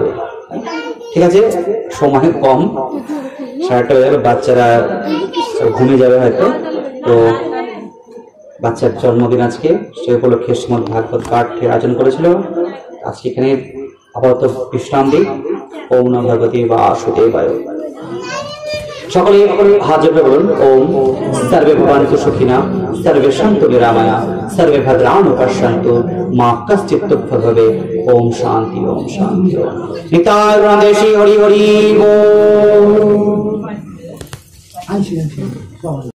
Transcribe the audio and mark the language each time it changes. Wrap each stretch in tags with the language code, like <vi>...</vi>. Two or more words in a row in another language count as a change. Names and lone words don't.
<bn>ঠিক আছে, সময় কম, 8:30 হয়ে যাবে, বাচ্চারা ঘুমে যাবে হয়তো। তো বাচ্চার জন্মদিন আজকে, সে উপলক্ষে শ্রীমদ ভাগবত পাঠের আয়োজন করেছিল। আজকে এখানে আপাতত বিশ্রাম দিই।</bn> <sa>ওম নমো ভগবতে বাসুদেবায়।</sa> <bn>সকলে হাত জোড় বলুন,</bn> <sa>ওম সর্বে ভবন্তু সুখিনা, সর্বে সন্তু নিরাময়া, সর্বে ভদ্রাণু পশ্যন্তু, মা কশ্চিৎ দুঃখং ভবেৎ। ওম শান্তি, ওম শান্তি।</sa> <bn>নিতাই গৌরদেশী হরি হরি বল।</bn>